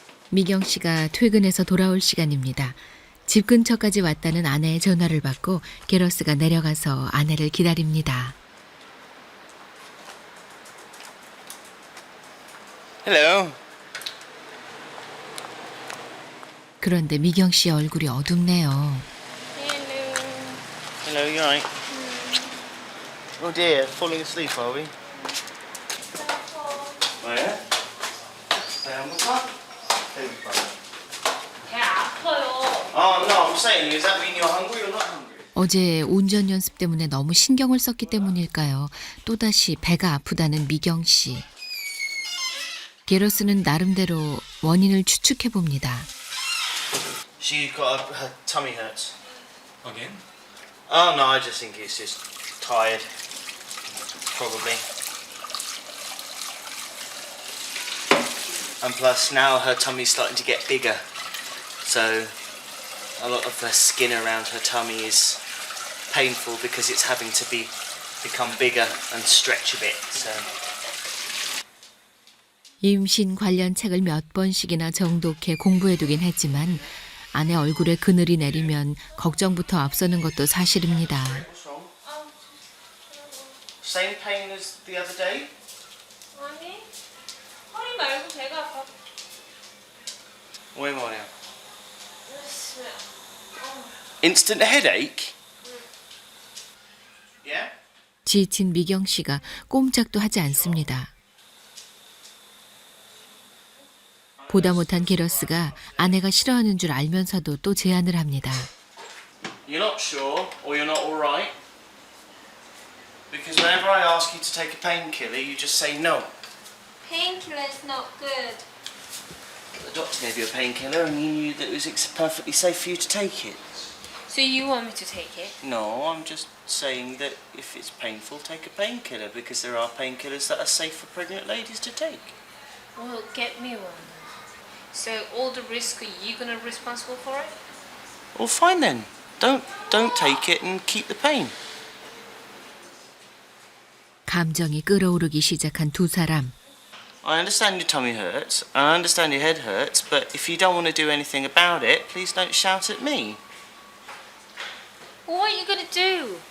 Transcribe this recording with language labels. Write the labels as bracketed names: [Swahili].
[Korean] 미경 씨가 퇴근해서 돌아올 시간입니다. 집 근처까지 왔다는 아내의 전화를 받고 게러스가 내려가서 아내를 기다립니다. [English] Hello. [Korean] 그런데 미경 씨의 얼굴이 어둡네요. [English] Hello, you alright? Oh dear, falling asleep, are we? [Korean] 왜? 배 안 고파? 배 아파요. [English] Oh no, I'm saying, does that mean you're hungry or not hungry? [Korean] 어제 운전 연습 때문에 너무 신경을 썼기 때문일까요? 또다시 배가 아프다는 미경 씨. 게러스는 나름대로 원인을 추측해 봅니다. [English] She got her tummy hurts. Again? Oh no, I just think it's just tired. Probably. and plus now her tummy's starting to get bigger, so a lot of the skin around her tummy is painful because it's having to become bigger and stretch a bit. So. [Korean] 임신 관련 책을 몇 번씩이나 정독해 공부해두긴 했지만 아내 얼굴에 그늘이 내리면 걱정부터 앞서는 것도 사실입니다. [English] Same pain as the other day? [Korean] 아니, 허리 말고 배가 아파. 왜 말이야? [English] Instant headache? Yeah? [Korean] 지친 미경 씨가 꼼짝도 하지 않습니다. 보다 못한 게러스가 아내가 싫어하는 줄 알면서도 또 제안을 합니다. [English] You're not sure or you're not alright? Because whenever I ask you to take a painkiller, you just say no. Painkiller is not good. The doctor gave you a painkiller and you knew that it was perfectly safe for you to take it. So you want me to take it? No, I'm just saying that if it's painful, take a painkiller because there are painkillers that are safe for pregnant ladies to take. Well, get me one. So all the risk, are you gonna be responsible for it? Well, fine then. Don't take it and keep the pain. [Korean] 감정이 끓어오르기 시작한 두 사람. [English] I understand your tummy hurts, I understand your head hurts, but if you don't want to do anything about it, please don't shout at me. Well, what are you gonna do?